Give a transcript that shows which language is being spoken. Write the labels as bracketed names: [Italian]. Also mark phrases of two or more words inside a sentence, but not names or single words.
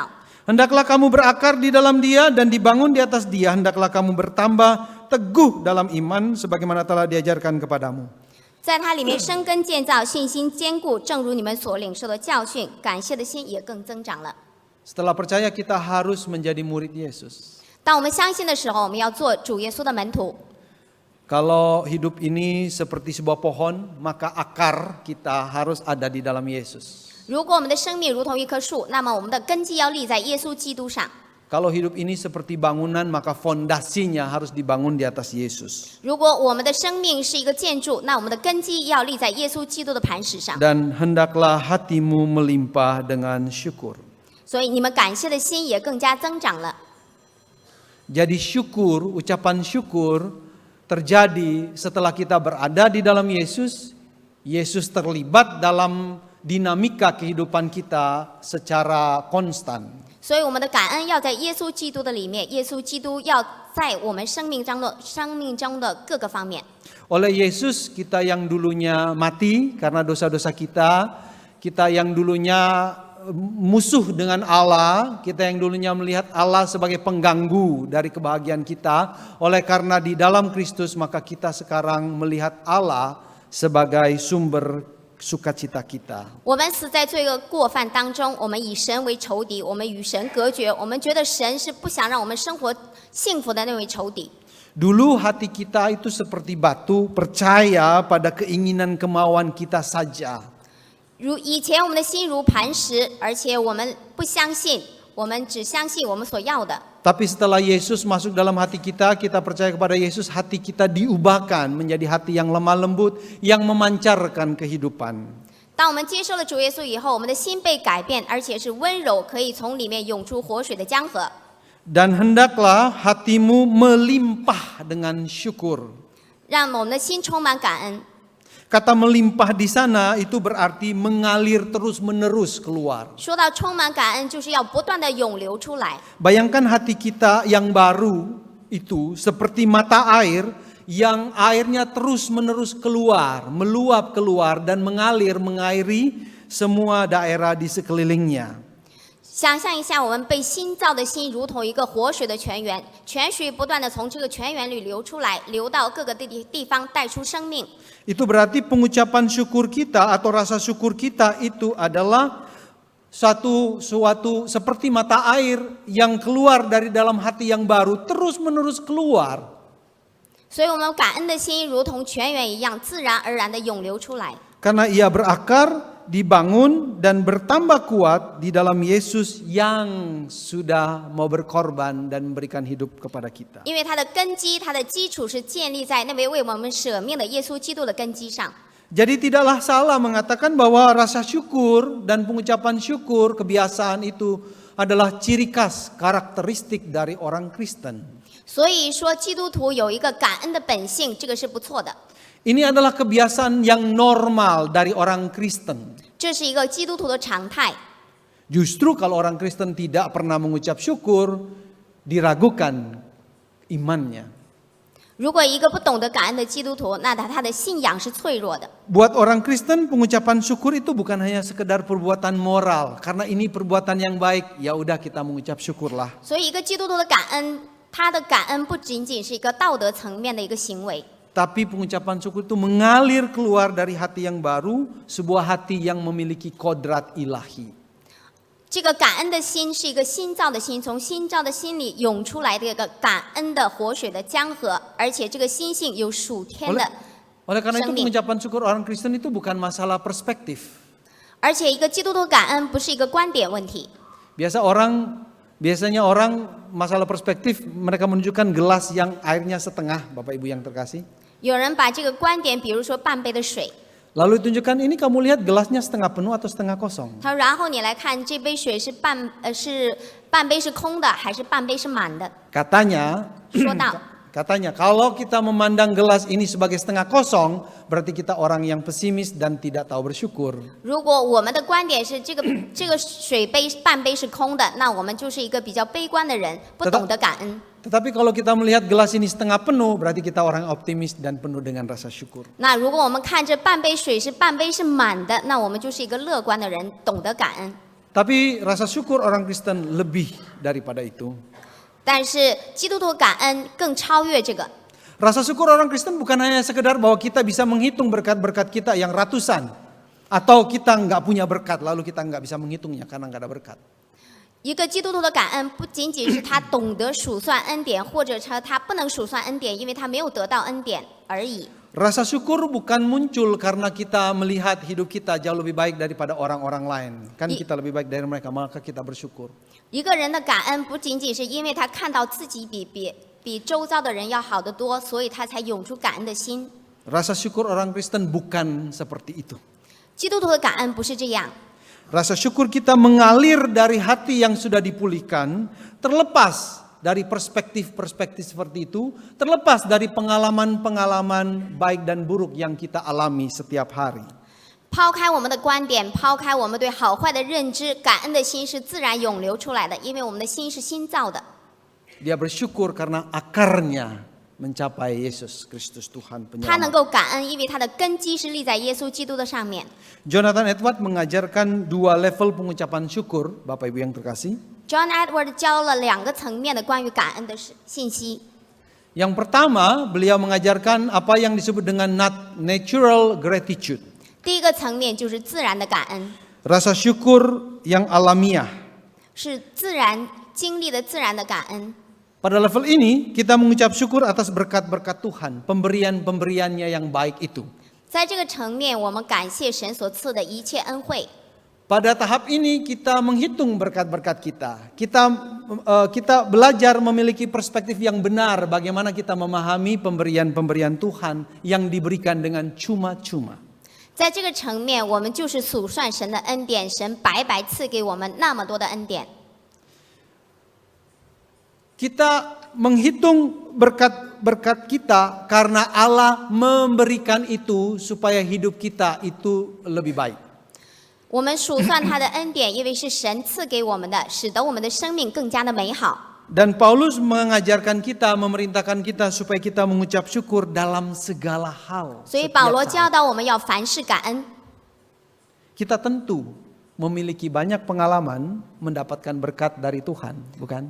[Indonesian] Hendaklah kamu berakar di dalam Dia dan dibangun di atas Dia. Hendaklah kamu bertambah teguh dalam iman sebagaimana telah diajarkan kepadamu. [Chinese] 在它里面生根建造，信心坚固，正如你们所领受的教训，感谢的心也更增长了。 [Indonesian] Setelah percaya kita harus menjadi murid Yesus. [Chinese] 当我们相信的时候，我们要做主耶稣的门徒。 [Indonesian] Kalau hidup ini seperti sebuah pohon, maka akar kita harus ada di dalam Yesus. [Chinese] 如果我们的生命如同一棵树，那么我们的根基要立在耶稣基督上。 [Indonesian] Kalau hidup ini seperti bangunan, maka fondasinya harus dibangun di atas Yesus. [Chinese] 如果我们的生命是一个建筑，那我们的根基要立在耶稣基督的磐石上。 [Indonesian] Dan hendaklah hatimu melimpah dengan syukur. [Chinese] 所以你们感谢的心也更加增长了。 [Indonesian] Jadi syukur, ucapan syukur terjadi setelah kita berada di dalam Yesus. Yesus terlibat dalam dinamika kehidupan kita secara konstan. [Chinese] 所以我们的感恩要在耶稣基督的里面，耶稣基督要在我们生命中的各个方面。 [Indonesian] Oleh Yesus kita yang dulunya mati karena dosa-dosa kita yang dulunya musuh dengan Allah, kita yang dulunya melihat Allah sebagai pengganggu dari kebahagiaan kita, oleh karena di dalam Kristus maka kita sekarang melihat Allah sebagai sumber sukacita kita. [Chinese] 我们死在罪恶过犯当中，我们以神为仇敌，我们与神隔绝，我们觉得神是不想让我们生活幸福的那位仇敌。 [Indonesian] Dulu hati kita itu seperti batu, percaya pada keinginan kemauan kita saja. [Chinese] 以前我们的心如磐石，而且我们不相信，我们只相信我们所要的。 [Indonesian] Tapi setelah Yesus masuk dalam hati kita, kita percaya kepada Yesus, hati kita diubahkan menjadi hati yang lemah lembut, yang memancarkan kehidupan. [Chinese] 当我们接受了主耶稣以后，我们的心被改变，而且是温柔，可以从里面涌出活水的江河。 [Indonesian] Dan hendaklah hatimu melimpah dengan syukur. [Chinese] 让我们的心充满感恩。 [Indonesian] Kata melimpah di sana itu berarti mengalir terus-menerus keluar. [Chinese] 说到充满感恩，就是要不断的涌流出来。 [Indonesian] Bayangkan hati kita yang baru itu seperti mata air yang airnya terus-menerus keluar, meluap keluar dan mengalir mengairi semua daerah di sekelilingnya. [Chinese] 想象一下，我们被新造的心如同一个活水的泉源，泉水不断的从这个泉源里流出来，流到各个地方，带出生命。 [Indonesian] Itu berarti pengucapan syukur kita atau rasa syukur kita itu adalah suatu seperti mata air yang keluar dari dalam hati yang baru terus-menerus keluar. [Chinese] 所以，我们感恩的心如同泉源一样，自然而然的涌流出来。 [Indonesian] Karena ia berakar, dibangun dan bertambah kuat di dalam Yesus yang sudah mau berkorban dan memberikan hidup kepada kita. [Chinese] 因为它的根基，它的基础是建立在那位为我们舍命的耶稣基督的根基上。 [Indonesian] Jadi tidaklah salah mengatakan bahwa rasa syukur dan pengucapan syukur, kebiasaan itu adalah ciri khas karakteristik dari orang Kristen. [Chinese] 所以说，基督徒有一个感恩的本性，这个是不错的。 [Indonesian] Ini adalah kebiasaan yang normal dari orang Kristen. [Chinese] 这是一个基督徒的常态。 [Indonesian] Justru kalau orang Kristen tidak pernah mengucap syukur, diragukan imannya. [Chinese] 如果一个不懂得感恩的基督徒，那他的信仰是脆弱的。 [Indonesian] Buat orang Kristen pengucapan syukur itu bukan hanya sekedar perbuatan moral, karena ini perbuatan yang baik, ya udah kita mengucap syukurlah. [Chinese] 所以，一个基督徒的感恩，他的感恩不仅仅是一个道德层面的一个行为。 [Indonesian] Tapi pengucapan syukur itu mengalir keluar dari hati yang baru, sebuah hati yang memiliki kodrat ilahi. [Chinese] 这个感恩的心是一个新造的心，从新造的心里涌出来的一个感恩的活水的江河，而且这个心性有属天的 [Indonesian] Oleh karena itu [Chinese] 生命。 [Indonesian] pengucapan syukur orang Kristen itu bukan masalah perspektif. [Chinese] 而且，一个基督徒感恩不是一个观点问题。 [Indonesian] Biasanya orang masalah perspektif, mereka menunjukkan gelas yang airnya setengah, Bapak Ibu yang terkasih. [Chinese] 有人把这个观点，比如说半杯的水， [Indonesian] Lalu ditunjukkan ini kamu lihat gelasnya setengah penuh atau setengah kosong. [Chinese] 他说，然后你来看这杯水是半杯是空的，还是半杯是满的？ [Indonesian] Katanya [Chinese] 说到， [Indonesian] Katanya kalau kita memandang gelas ini sebagai setengah kosong, berarti kita orang yang pesimis dan tidak tahu bersyukur. [Chinese] 如果我们的观点是这个水杯半杯是空的，那我们就是一个比较悲观的人，不懂得感恩。 [Indonesian] Tetapi kalau kita melihat gelas ini setengah penuh, berarti kita orang optimis dan penuh dengan rasa syukur. [Chinese] 那如果我们看这半杯水是半杯是满的，那我们就是一个乐观的人，懂得感恩。 [Indonesian] Tapi rasa syukur orang Kristen lebih daripada itu. [Chinese] 但是基督徒感恩更超越这个。 [Indonesian] Rasa syukur orang Kristen bukan hanya sekedar bahwa kita bisa menghitung berkat-berkat kita yang ratusan. Atau kita nggak punya berkat, lalu kita nggak bisa menghitungnya karena nggak ada berkat. [Chinese] 一个基督徒的感恩不仅仅是他懂得数算恩典，或者说他不能数算恩典，因为他没有得到恩典而已。 [Indonesian] Rasa syukur bukan muncul karena kita melihat hidup kita jauh lebih baik daripada orang-orang lain. Kan kita lebih baik dari mereka, maka kita bersyukur. [Chinese] 一个人的感恩不仅仅是因为他看到自己比周遭的人要好得多，所以他才涌出感恩的心。 [Indonesian] Rasa syukur orang Kristen bukan seperti itu. [Chinese] 基督徒的感恩不是这样。 [Indonesian] Rasa syukur kita mengalir dari hati yang sudah dipulihkan, terlepas dari perspektif-perspektif seperti itu, terlepas dari pengalaman-pengalaman baik dan buruk yang kita alami setiap hari. [Chinese] 抛开我们的观点，抛开我们对好坏的认知，感恩的心是自然涌流出来的，因为我们的心是新造的。 [Indonesian] Dia bersyukur karena akarnya mencapai Yesus Kristus Tuhan [Chinese] 他能 [Indonesian] penyelamat. [Chinese] 够感恩，因为他的根基是立在耶稣基督的上面。 [Indonesian] Jonathan Edward mengajarkan 2 level pengucapan syukur, Bapak Ibu yang terkasih. [Chinese] John Edward 教了2个层面的关于感恩的信息。 [Indonesian] Yang pertama, beliau mengajarkan apa yang disebut dengan [English] natural gratitude. [Chinese] 第一个层面就是自然的感恩， [Indonesian] Rasa syukur yang alamiah. [Chinese] 是自然经历的自然的感恩。 [Indonesian] Pada level ini, kita mengucap syukur atas berkat-berkat Tuhan, pemberian-pemberiannya yang baik itu. [Chinese] 在这个层面，我们感谢神所赐的一切恩惠。 [Indonesian] Pada tahap ini kita menghitung berkat-berkat kita. Kita belajar memiliki perspektif yang benar bagaimana kita memahami pemberian-pemberian Tuhan yang diberikan dengan cuma-cuma. [Chinese] 在这个层面，我们就是数算神的恩典，神白白赐给我们那么多的恩典。 [Indonesian] Kita menghitung berkat-berkat kita karena Allah memberikan itu supaya hidup kita itu lebih baik. [Chinese] 我们数算他的恩典，因为是神赐给我们的，使得我们的生命更加的美好。 [Indonesian] Dan Paulus mengajarkan kita, memerintahkan kita supaya kita mengucap syukur dalam segala hal. [Chinese] 所以 [Indonesian] setiap [Chinese] 保罗 [Indonesian] saat. [Chinese] 教导我们要凡事感恩。 [Indonesian] Kita tentu memiliki banyak pengalaman mendapatkan berkat dari Tuhan, bukan?